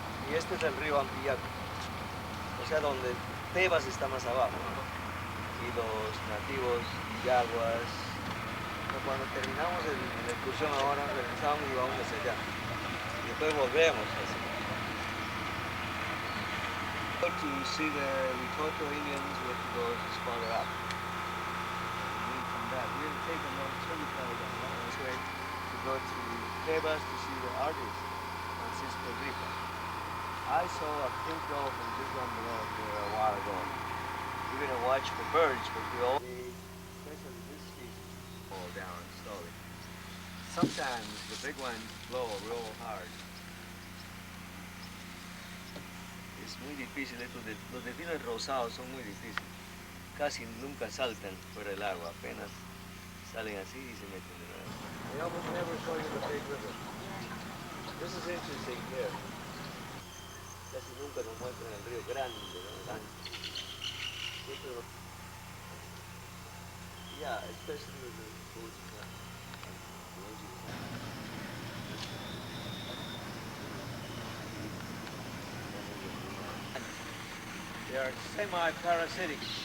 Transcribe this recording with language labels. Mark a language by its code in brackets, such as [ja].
[es] Y este es el río Ampillaco. O sea, donde Tebas está más abajo. Y los nativos yaguas. Cuando terminamos la excursión ahora, regresamos y vamos hacia allá. Y después volvemos hacia allá. [en] To see the Witoto Indians, we have to go just farther up. And from that, we're going to take another tributary on this way to go to Tebas to see the artist, Francisco Rica. I saw a pink dolphin just down below there a while ago. We're going to watch for birds, but we all, especially this species, fall down slowly. Sometimes the big ones blow real hard. [es] Es muy difícil esto los delfines rosados son muy difíciles. Casi nunca saltan fuera del agua, apenas salen así y se meten en el agua. [en] They almost never show you the big river. This is interesting here. [es] Casi nunca nos muestran el río grande, ¿no? El ancho. Siempre lo... [en] Yeah, especially with the boats. They are semi-parasitic.